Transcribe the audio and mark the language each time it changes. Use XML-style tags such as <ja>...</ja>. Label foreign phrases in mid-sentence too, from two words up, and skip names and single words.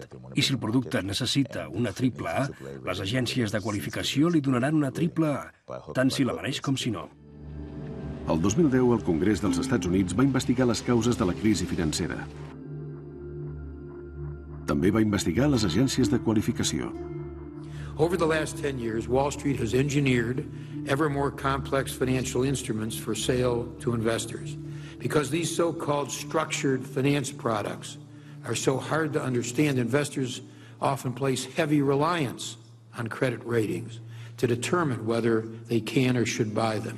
<ca>I si el producte necessita una AAA, les agències de qualificació li donaran una AAA, tant si la mereix com si no. El 2010, el Congrés dels Estats Units va investigar les causes de la crisi financera. També va investigar les agències de qualificació.</ca> <en>Over the last 10 years, Wall Street has engineered ever more complex financial instruments for sale to investors. Because these so-called structured finance products are so hard to understand, investors often place heavy reliance on credit ratings to determine whether they can or should buy them.</en>